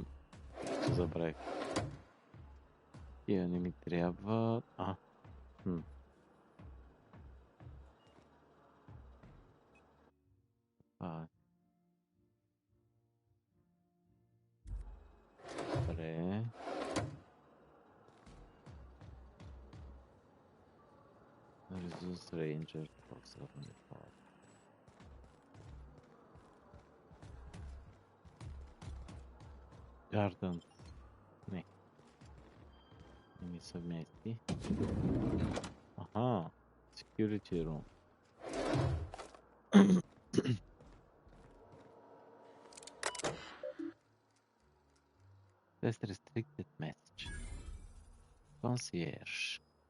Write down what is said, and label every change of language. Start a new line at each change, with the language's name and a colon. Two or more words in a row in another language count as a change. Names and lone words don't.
Bulgarian: Забравих. Тия не ми трябва... Добре.
English: Resource Ranger. Garden.
Bulgarian: Не. Не ми съвмести. Аха.
English: Security room. Test restricted message. Concierge.